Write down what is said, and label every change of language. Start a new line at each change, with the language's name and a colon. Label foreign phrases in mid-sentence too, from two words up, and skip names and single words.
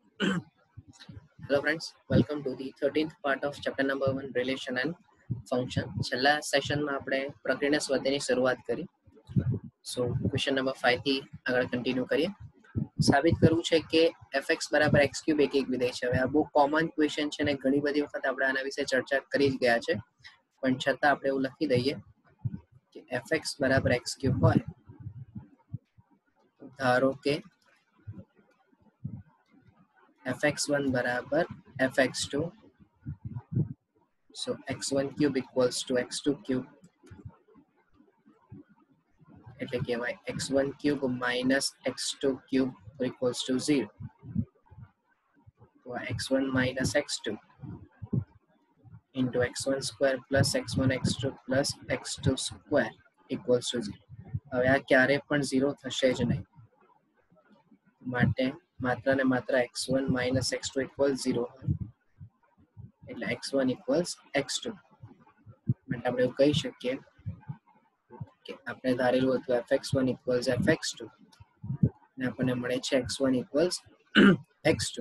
English: Hello friends, welcome to the 13th part of chapter number 1 relation and function.
Gujarati: છેલ્લા સેશનમાં આપણે પ્રક્રિયા સ્વાધ્યાયની શરૂઆત કરી. સો
English: question number
Gujarati: 5 થી આગળ કન્ટિન્યુ કરીએ. સાબિત કરવું છે કે fx બરાબર x ક્યુબ એક વિધેય છે. હવે આ બહુ
English: common question
Gujarati: છે અને ઘણી બધી વખત આપણે આના વિશે ચર્ચા કરી જ ગયા છે, પણ છતાં આપણે એવું લખી દઈએ કે fx બરાબર x ક્યુબ હોય, ધારો કે fx1 બરાબર fx2.
English: So x1 cube equals to x2 cube,
Gujarati: એટલે કહેવાય
English: x1 cube minus x2 cube equals to 0. તો x1 minus x2 into x1 square plus x1 x2 plus x2 square equals to 0.
Gujarati: હવે આ ક્યારે પણ 0 થશે જ નહીં, માટે માત્ર ને માત્ર
English: x1 minus x2 equals 0
Gujarati: હોય, એટલે
English: x1 equals x2.
Gujarati: માટે આપણે એવું કહી શકીએ કે આપણે ધારેલું હતું
English: fx1 equals fx2
Gujarati: અને આપણને મળે છે
English: x1 equals x2.